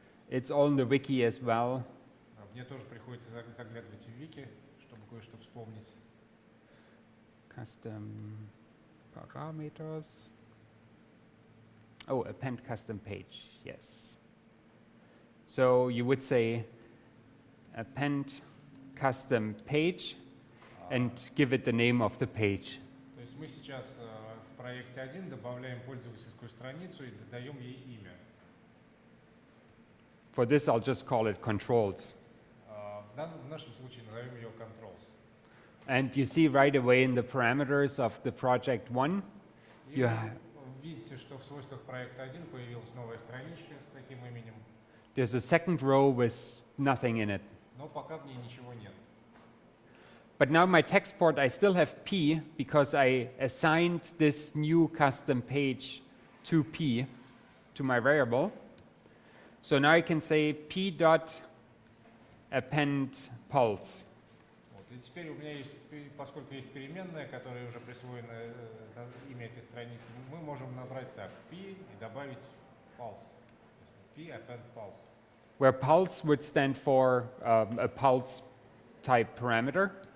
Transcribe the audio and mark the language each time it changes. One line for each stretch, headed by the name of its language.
English: It's all in the wiki as well.
Russian: Мне тоже приходится заглядывать в вики, чтобы кое-что вспомнить.
English: Custom parameters. Oh, append custom page, yes. So you would say append custom page and give it the name of the page.
Russian: То есть мы сейчас в проекте 1 добавляем пользовательскую страницу и даем ей имя.
English: For this, I'll just call it controls.
Russian: В нашем случае назовем ее controls.
English: And you see right away in the parameters of the project 1,
Russian: И
English: you
Russian: вы видите, что в свойствах проекта 1 появилась новая страничка с таким именем,
English: there's a second row with nothing in it.
Russian: но пока в ней ничего нет.
English: But now my text port, I still have p because I assigned this new custom page to p, to my variable. So now I can say p dot append pulse.
Russian: Вот. И теперь у меня есть, поскольку есть переменная, которая уже присвоена имя этой страницы, мы можем набрать так p и добавить pulse.
English: P append pulse. Where pulse would stand for a pulse type parameter.